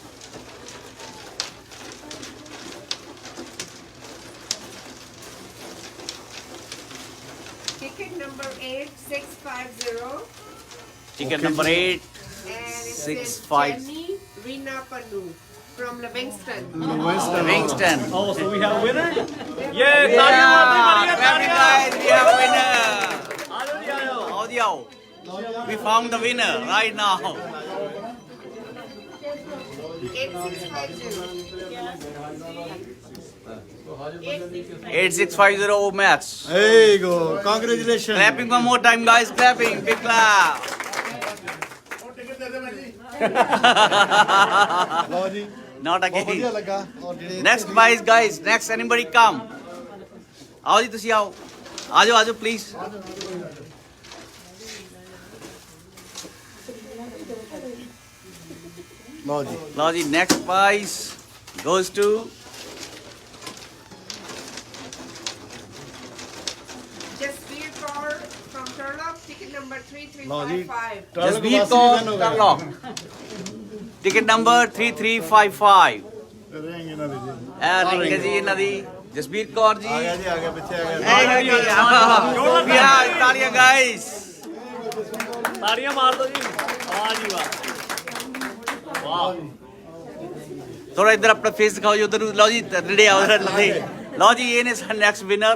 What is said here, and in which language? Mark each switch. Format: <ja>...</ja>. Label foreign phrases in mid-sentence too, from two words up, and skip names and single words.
<en>Ticket number 8650.</en> <pa>ਟਿਕਟ ਨੰਬਰ 8</pa> <en>And it 6, says 5. Jenny Rina Panu from Livingston. Livingston Oh, so we have a winner? Yeah,</en> <pa>ਤਾੜੀਆਂ ਮਾਰਦੇ</pa> <en>Very nice, we have a winner.</en> <pa>ਆਜੋ ਜੀ ਆਜੋ ਆਓ ਜੀ ਆਓ</pa> <en>we found the winner right now 8650 match Hey go congratulations clapping one more time guys clapping big clap</en> <pa>ਉਹ ਟਿਕਟ ਦੇ ਦੇ ਭੈਣ ਜੀ ਲਓ ਜੀ</pa> <en>not</en> <pa>ਬਹੁਤ ਵਧੀਆ</pa> <en>again</en> <pa>ਲੱਗਾ ਔਰ ਜਿਹੜੇ</pa> <en>next prize guys next anybody come</en> <pa>ਆਓ ਜੀ ਤੁਸੀਂ ਆਓ ਆਜੋ</pa> <en>please</en> <pa>ਲਓ ਜੀ</pa> <en>next prize goes to Jasveer Kaur from Turlock, ticket number</en> <pa>ਲਓ ਜੀ</pa> <en>3355. Jasveer Kaur Tarlok ticket number 3355</en> <pa>ਰਿੰਗ ਇਹਨਾਂ ਦੀ ਜੀ ਇਹ ਰਿੰਗ ਹੈ ਜੀ ਇਹਨਾਂ ਦੀ ਜਸਬੀਰ ਕੌਰ ਜੀ ਆ ਗਿਆ ਪਿੱਛੇ ਆ ਗਿਆ ਯਾ ਤਾਲੀਆਂ ਗਾਇਸ ਤਾੜੀਆਂ ਮਾਰ ਦੋ ਜੀ ਵਾਹ ਜੀ ਵਾਹ ਵਾਹ ਥੋੜਾ ਇੱਧਰ ਆਪਣਾ ਫੇਸ ਦਿਖਾਓ ਜੀ ਉਧਰ ਲਓ ਜੀ ਨੇੜੇ ਆਓ ਉਧਰ ਲੱਗੇ ਲਓ ਜੀ ਇਹ ਨੇ ਸਾਡਾ</pa> <en>next winner</en>